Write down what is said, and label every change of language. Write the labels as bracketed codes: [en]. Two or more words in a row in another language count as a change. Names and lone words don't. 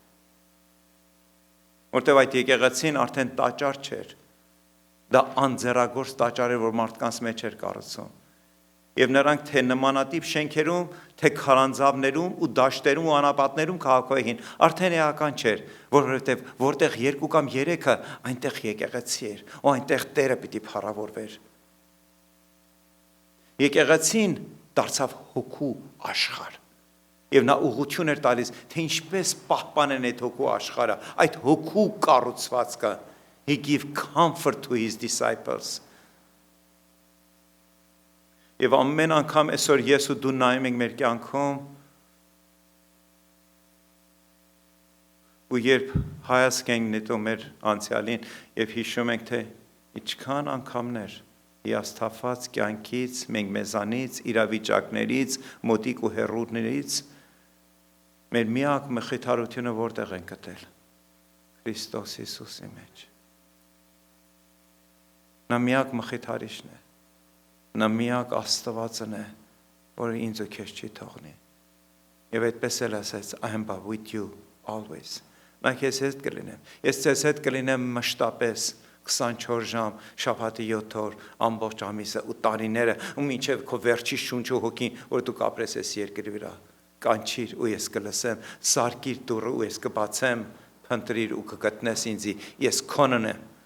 [hy] Որտեւ այդ եկեղեցին արդեն տաճար չէր։ Դա անձեռագործ տաճար էր, որ մարդկանց մեջ էր կառուցում։ Եվ նրանք թե նմանատիպ շենքերում, թե քարանձավներում ու դաշտերում ու անապատներում քաղաքային, արդեն էական չէր, որովհետև որտեղ 2 կամ 3-ը այնտեղ եկեղեցի էր, ու այնտեղ Տերը պիտի փառավորվեր։ Եկեղեցին դարձավ հոգու աշխարհ։ Եվ նա ուղղություն էր տալիս, թե ինչպես պահպանեն այդ հոգու աշխարհը, այդ հոգու կառուցվածքը։ [en] He gave comfort to his disciples. [hy] Եվ ամեն անգամ այսօր ես ու դու նայում ենք մեր կյանքում, ու երբ հայացք ենք նետում մեր անցյալին եւ հիշում ենք, թե ինչքան անգամներ հիասթափված կյանքից, մենք մեզանից, իրավիճակներից, մոտիկ ու հեռուներից մեր միակ մխիթարությունը որտեղ են գտել։ Քրիստոս Հիսուսի մեջ։ Նա միակ մխիթարիչն է։ Նա միակ Աստվածն է, որը ինձ ու քեզ չի թողնի։ Եվ այդպես էլ ասեց, [en] I am with you always։ [hy] Նա քեզ հետ կլինեմ։ Ես ձեզ հետ կլինեմ մշտապես 24 ժամ, շաբաթի 7 օր, ամբողջ ամիսը ու տարիները, ու մինչև քո վերջի շունչը հոգին, որ դու կապրես այս երկրի վրա, կանչիր ու ես կլսեմ, սարկիր դուռը ու ես կբացեմ, փնտրիր ու կգտնես ինձի, ես քոնն եմ,